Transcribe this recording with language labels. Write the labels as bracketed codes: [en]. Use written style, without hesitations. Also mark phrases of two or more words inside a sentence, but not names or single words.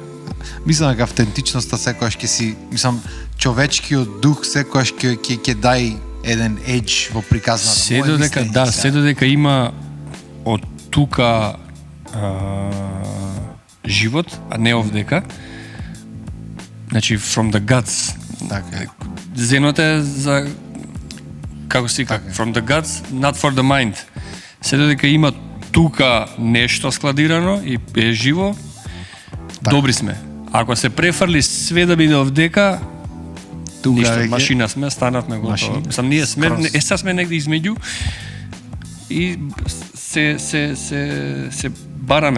[mk] Мислам дека автентичноста секогаш ќе си, мислам, човечкиот дух секогаш ќе дај еден едж во приказната. Се Мое додека, мислење да, сега. се додека има од тука живот, а не овдека. Значи, [en] from the guts. [mk] Така е. Зенот е за, како си Така е. [en] from the guts, not for the mind. [mk] Се додека има тука нешто складирано и е живо, добри сме. Ако се префрли све да биде овдека, Тука ништо, веќе- машина сме, станавме готово. Машина. Мислам, ние сме, Скроз. сега сме негде измеѓу и се бараме.